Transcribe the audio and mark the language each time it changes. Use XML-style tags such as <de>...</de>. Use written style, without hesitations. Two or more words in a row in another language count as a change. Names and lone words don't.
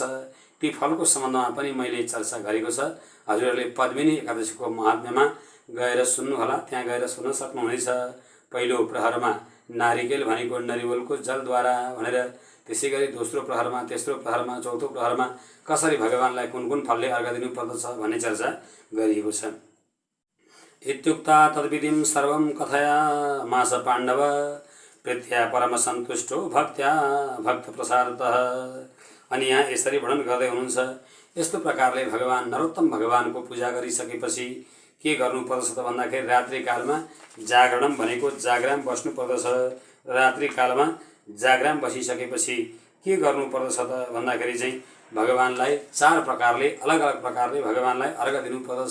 <ne>ती फलको सम्बन्धमा पनि मैले चर्चा गरेको छ। हजुरहरूले पद्मिनी एकादशीको महात्म्यमा गएर सुन्नुहोला, त्यहाँ गएर सुन्न सक्नुहुनेछ। पहिलो प्रहरमा नारिकेल भनेको नरिवलको जलद्वारा भनेर, त्यसै गरी दोस्रो प्रहरमा, तेस्रो प्रहरमा, चौथो प्रहरमा कसरी भगवानलाई कुन कुन फलले अर्घ दिनुपर्दछ भन्ने चर्चा गरिएको छ।</ne> <sa>इत्युक्ता तद्विधिं सर्वं कथयामास पाण्डव, प्रीत्या परम सन्तुष्टो भक्त्या भक्त प्रसादतः।</sa> <ne>अनि यहाँ यसरी वर्णन गर्दै हुनुहुन्छ, यस्तो प्रकारले भगवान नरोत्तम भगवानको पूजा गरिसकेपछि के गर्नुपर्दछ त भन्दाखेरि रात्रिकालमा जागरण भनेको जागराम बस्नुपर्दछ। रात्रिकालमा जागराम बसिसकेपछि के गर्नुपर्दछ त भन्दाखेरि चाहिँ भगवानलाई चार प्रकारले, अलग अलग प्रकारले भगवानलाई अर्घ दिनुपर्दछ।</ne>